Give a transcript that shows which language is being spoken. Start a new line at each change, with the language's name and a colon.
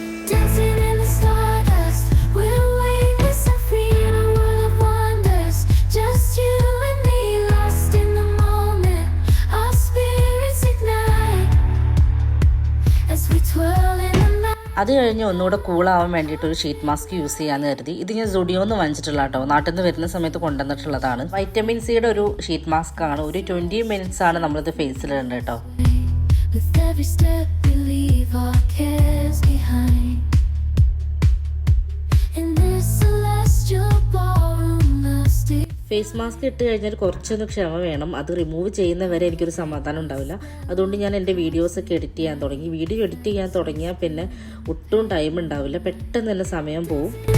English: Dancing in the stardust, we're weightless and free in a world of wonders. Just you and me, lost in the moment. Our spirits ignite as we twirl in the night.
Malayalam: അത് കഴിഞ്ഞ് ഒന്നുകൂടെ കൂളാവാൻ വേണ്ടിയിട്ട് ഒരു sheet mask use ചെയ്യാമെന്ന് കരുതി. ഇത് ഞാൻ സുഡിയോന്ന് വാങ്ങിച്ചിട്ടുള്ള കേട്ടോ. നാട്ടിൽ നിന്ന് വരുന്ന സമയത്ത് കൊണ്ടുവന്നിട്ടുള്ളതാണ്. വൈറ്റമിൻ സിയുടെ ഒരു ഷീറ്റ് മാസ്ക് ആണ്. ഒരു 20 minutes ആണ് നമ്മളിത് ഫേസിലിടേണ്ടത് കേട്ടോ.
English: With every step we leave our cares behind. In this celestial ballroom lusty.
Malayalam: Face mask ഇട്ട് കഴിഞ്ഞാൽ കുറച്ചൊന്ന് ക്ഷമ വേണം. അത് റിമൂവ് ചെയ്യുന്നവരെ എനിക്കൊരു സമാധാനം ഉണ്ടാവില്ല. അതുകൊണ്ട് ഞാൻ എൻ്റെ വീഡിയോസൊക്കെ എഡിറ്റ് ചെയ്യാൻ തുടങ്ങി. വീഡിയോ എഡിറ്റ് ചെയ്യാൻ തുടങ്ങിയാൽ പിന്നെ ഒട്ടും ടൈം ഉണ്ടാവില്ല, പെട്ടെന്ന് തന്നെ സമയം പോവും.